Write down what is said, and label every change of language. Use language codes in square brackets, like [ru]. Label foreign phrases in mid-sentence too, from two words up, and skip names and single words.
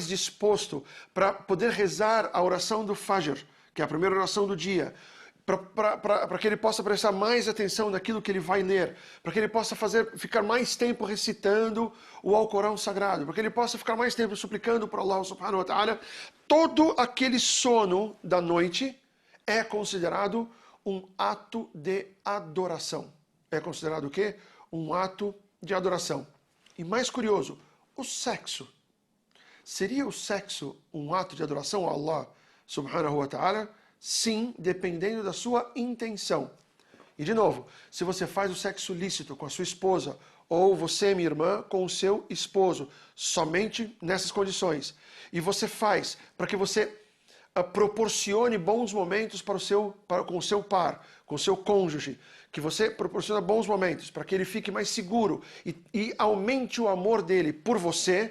[pt] disposto para poder rezar a oração do Fajr, que é a primeira oração do dia, para que ele possa prestar mais atenção naquilo que ele vai ler, para que ele possa ficar mais tempo recitando o Alcorão Sagrado, para que ele possa ficar mais tempo suplicando para Allah [ar] سبحانه وتعالى, [pt] todo aquele sono da noite é considerado um ato de adoração. É considerado o quê? Um ato de adoração. E mais curioso, o sexo. Seria o sexo um ato de adoração a Allah [ar] سبحانه وتعالى? [pt] Sim, dependendo da sua intenção. E de novo, se você faz o sexo lícito com a sua esposa, ou você, minha irmã, com o seu esposo, somente nessas condições, e você faz para que você proporcione bons momentos com o seu par, com o seu cônjuge, que você proporciona bons momentos para que ele fique mais seguro e aumente o amor dele por você.